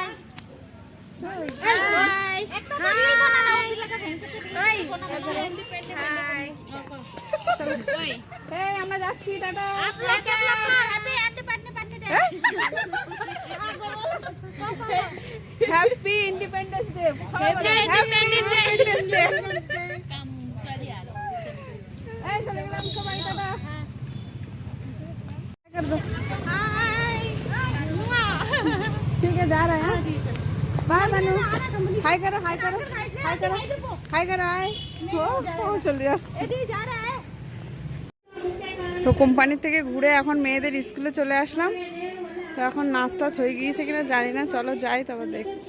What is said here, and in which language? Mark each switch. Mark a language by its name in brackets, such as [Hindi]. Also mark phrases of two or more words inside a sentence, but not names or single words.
[Bangla] এই আমরা যাচ্ছি, টাটা। [English] Happy Independence Day. [Bangla] চলে গেলাম সবাই, টাটা। [Hindi] ठीक है, जा रहे हैं। बाय बनू, हाय करो, हाय करो, हाय करो, हाय करो, हाय। [Bangla] ও চলে যাচ্ছে। তো কোম্পানি থেকে ঘুরে এখন মেয়েদের স্কুলে চলে আসলাম। তো এখন নাচ টাচ হয়ে গিয়েছে কিনা জানি না, চলো যাই, তারপর দেখ।